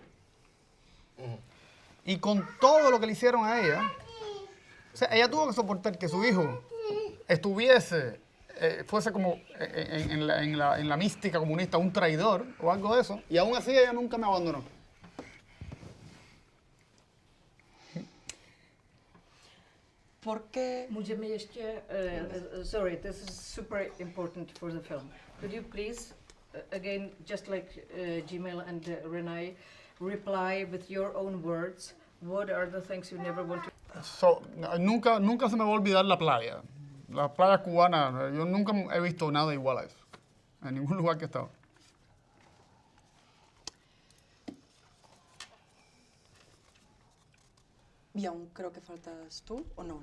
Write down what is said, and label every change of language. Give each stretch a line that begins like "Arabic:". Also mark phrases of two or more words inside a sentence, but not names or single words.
Spanish: Y con todo lo que le hicieron a ella, o sea, ella tuvo que soportar que su hijo fuese como en la mística comunista un traidor o algo de eso, y aún así ella nunca me abandonó. ¿Por qué?
Czech: Můžeme ještě,
English: sorry, this is super important for the film. Could you please, again, just like Gmail and Renee, reply with your own words, what are the things you never want to...
Spanish: Nunca se me va a olvidar la playa. Las playas cubanas, yo nunca he visto nada igual a eso. En ningún lugar que he estado. Y aún creo que faltas tú, ¿o no?